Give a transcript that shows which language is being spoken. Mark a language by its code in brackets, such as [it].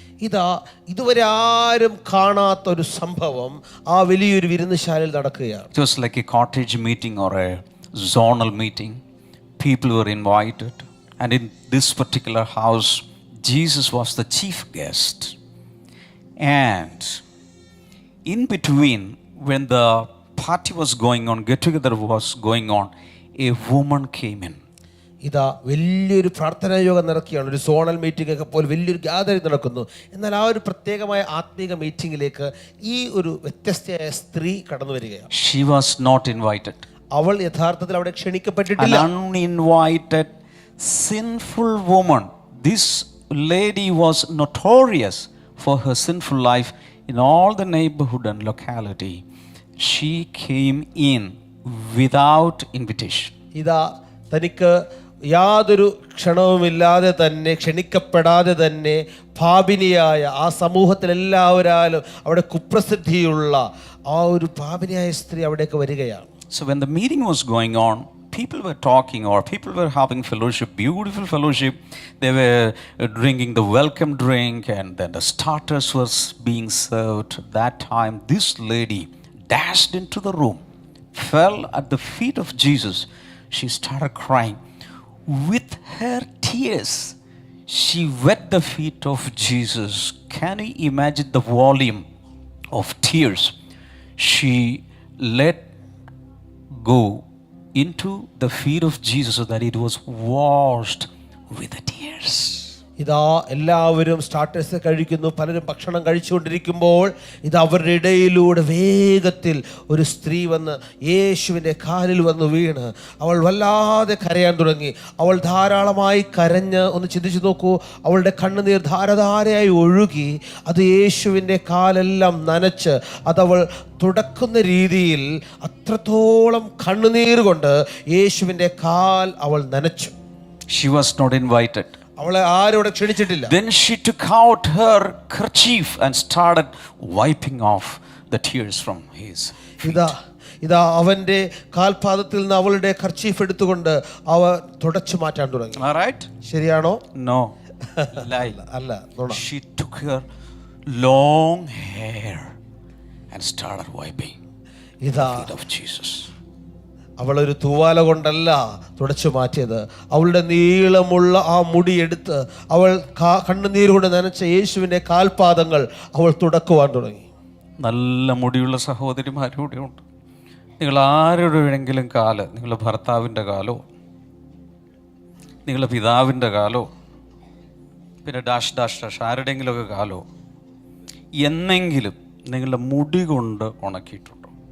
[ml] ഇതാ ഇതുവരെ ആരും കാണാത്ത ഒരു സംഭവം ആ വലിയൊരു വിരുന്നുശാലയിൽ നടക്കുകയാണ്. [en] It was like a cottage meeting or a zonal meeting. People were invited, and in this particular house Jesus was the chief guest. And in between, when the party was going on, get together was going on, a woman came in. [ml] ഇതാ വലിയൊരു പ്രാർത്ഥനാ യോഗം നടക്കുകയാണ്. ഒരു [en] zonal meeting [ml] ഒക്കെ പോലെ വലിയൊരു gathering നടക്കുന്നു. എന്നാൽ ആ ഒരു പ്രത്യേകമായ ആത്മീക മീറ്റിംഗിലേക്ക് ഈ ഒരു വ്യത്യസ്തയായ സ്ത്രീ കടന്നു വരികയാണ്. [en] She was not invited. [ml] അവൾ യഥാർത്ഥത്തിൽ അവിടെ ക്ഷണിക്കപ്പെട്ടിട്ടില്ല. [en] An uninvited sinful woman. This lady was notorious for her sinful life in all the neighborhood and locality. She came in without invitation. [ml] ഇതാ തനിക്ക് യാതൊരു ക്ഷണവുമില്ലാതെ തന്നെ, ക്ഷണിക്കപ്പെടാതെ തന്നെ പാപിനിയായ ആ സമൂഹത്തിലെല്ലാവരാലും അവിടെ കുപ്രസിദ്ധിയുള്ള ആ ഒരു പാപിനിയായ സ്ത്രീ അവിടേക്ക് വരികയാണ്. [en] So when the meeting was going on, people were talking or people were having fellowship, beautiful fellowship. They were drinking the welcome drink, and then the starters was being served. At that time, this lady dashed into the room, fell at the feet of Jesus. She started crying. With her tears, she wet the feet of Jesus. Can you imagine the volume of tears she let go into the feet of Jesus so that it was washed with the tears? [ml] ഇതാ എല്ലാവരും starters കഴിക്കുന്നു, പലരും ഭക്ഷണം കഴിച്ചുകൊണ്ടിരിക്കുമ്പോൾ ഇത് അവരുടെ ഇടയിലൂടെ വേഗത്തിൽ ഒരു സ്ത്രീ വന്ന് യേശുവിൻ്റെ കാലിൽ വന്ന് വീണ് അവൾ വല്ലാതെ കരയാൻ തുടങ്ങി. അവൾ ധാരാളമായി കരഞ്ഞ്, ഒന്ന് ചിന്തിച്ചു നോക്കൂ, അവളുടെ കണ്ണുനീർ ധാരധാരയായി ഒഴുകി അത് യേശുവിൻ്റെ കാലെല്ലാം നനച്ച് അതവൾ തുടക്കുന്ന രീതിയിൽ അത്രത്തോളം കണ്ണുനീർ കൊണ്ട് യേശുവിൻ്റെ കാൽ അവൾ നനച്ചു. [en] She was not invited. [ml] അവളെ ആരോടെ ക്ഷണിച്ചിട്ടില്ല. [en] Then she took out her kerchief and started wiping off the tears from his feet. [ml] ഇതാ അവന്റെ കാൽപാദത്തിൽ നിന്ന് അവളുടെ കർച്ചീഫ് എടുത്തുകൊണ്ട് അവ തുടച്ചു മാറ്റാൻ തുടങ്ങി. [en] Am I right? [ml] ശരിയാണോ? [en] No. Lie. [ml] അല്ല, നുണ. [en] She took her long hair and started wiping the feet of Jesus. [ml] അവളൊരു തൂവാല കൊണ്ടല്ല തുടച്ചു മാറ്റിയത്. അവളുടെ നീളമുള്ള ആ മുടി എടുത്ത് അവൾ കണ്ണുനീർ കൊണ്ട് നനച്ച യേശുവിൻ്റെ കാൽപാദങ്ങൾ അവൾ തുടക്കുവാൻ തുടങ്ങി. നല്ല മുടിയുള്ള സഹോദരിമാരൂടെ ഉണ്ട്. നിങ്ങൾ ആരുടെ വേണമെങ്കിലും കാല്, നിങ്ങളുടെ ഭർത്താവിൻ്റെ കാലോ നിങ്ങളുടെ പിതാവിൻ്റെ കാലോ പിന്നെ ഡാഷ് ഡാഷ് ഡാഷ് ആരുടെയെങ്കിലുമൊക്കെ കാലോ എന്നെങ്കിലും നിങ്ങളുടെ മുടി കൊണ്ട് ഉണക്കിയിട്ടുണ്ടോ?